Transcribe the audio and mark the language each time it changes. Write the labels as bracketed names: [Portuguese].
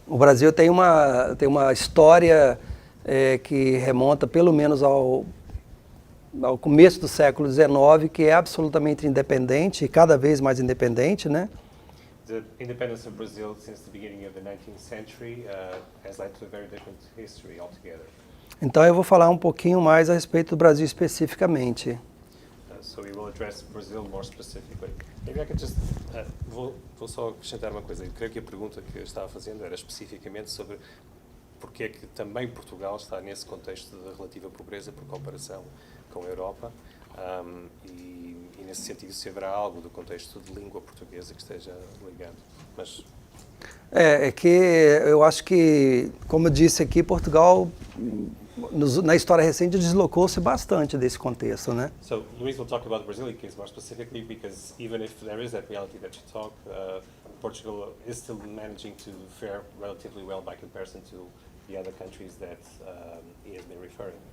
[Portuguese] O Brasil tem uma história que remonta pelo menos ao começo do século XIX, que é absolutamente independente, e cada vez mais independente, né? [English] The independence of Brazil since the beginning of the 19th century has led to a very different history altogether. [Portuguese] Então eu vou falar um pouquinho mais a respeito do Brasil especificamente. [English] So we will address Brazil more specifically. Maybe I could just [Portuguese] vou só acrescentar uma coisa. Eu creio que a pergunta que eu estava fazendo era especificamente sobre porque é que também Portugal está nesse contexto de relativa pobreza por comparação com a Europa, e nesse sentido se haverá algo do contexto de língua portuguesa que esteja ligado. Mas É que eu acho que, como eu disse aqui, Portugal na história recente deslocou-se bastante desse contexto, né? [English] So Luís will talk about the Brazilian case more specifically because even if there is that reality that you talk, Portugal is still managing to fare relatively well by comparison to the other countries that he has been referring.